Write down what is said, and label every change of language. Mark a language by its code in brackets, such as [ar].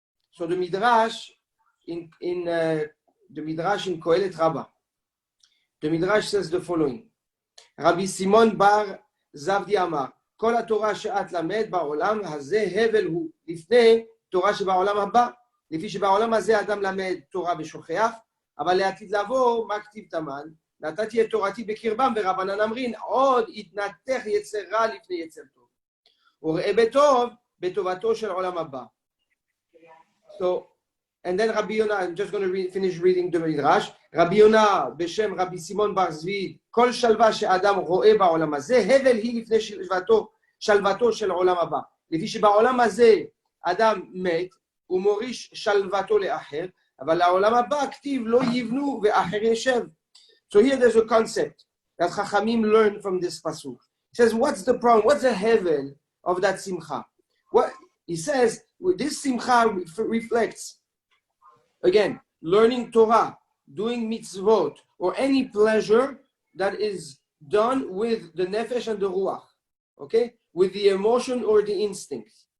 [en] So the midrash in Kohelet Rabbah, the midrash says the following: [he] Rabbi Simon bar Zavdi Amar, Kol HaTorah she'at lamed ba'olam hazeh hevel hu lifnei תורה שבעולם הבא, לפי שבעולם הזה אדם למד תורה ושוכח, אבל לעתיד לבוא, מה כתיב תמן? נתתי את תורתי בקרבם ורבנן אמרין, עוד יתנתך יצר רע לפני יצר טוב. וראה בטוב, בטובתו של עולם הבא. [en] So, and then Rabbi Yonah, I'm just going to finish reading the Midrash. [he] Rabbi Yonah, בשם רבי סימון בר זביד, כל שלווה שאדם רואה בעולם הזה, הבל היא לפני שלוותו של עולם הבא. לפי שבעולם הזה, אדם מת ומוריש שלוותו לאחר, אבל לעולם הבא כתיב לא יבנו ואחר ישב. [en] So here there's a concept that Chachamim learn from this pasuk. He says, what's the problem? What's the hevel of that simcha? What he says, this simcha reflects, again, learning Torah, doing mitzvot, or any pleasure that is done with the nefesh and the ruach, okay, with the emotion or the instinct.